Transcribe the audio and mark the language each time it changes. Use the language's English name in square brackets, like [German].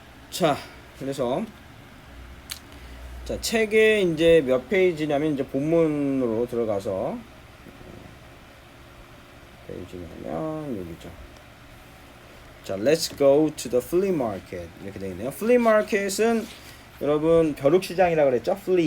[Korean] 자, 그래서 자, 책에 이제 몇 페이지냐면 이제 본문으로 들어가서 페이지냐면 여기죠. [English] 자, let's go to the flea market [Korean] 이렇게 되어 있네요. flea market은 여러분 벼룩시장이라 그랬죠?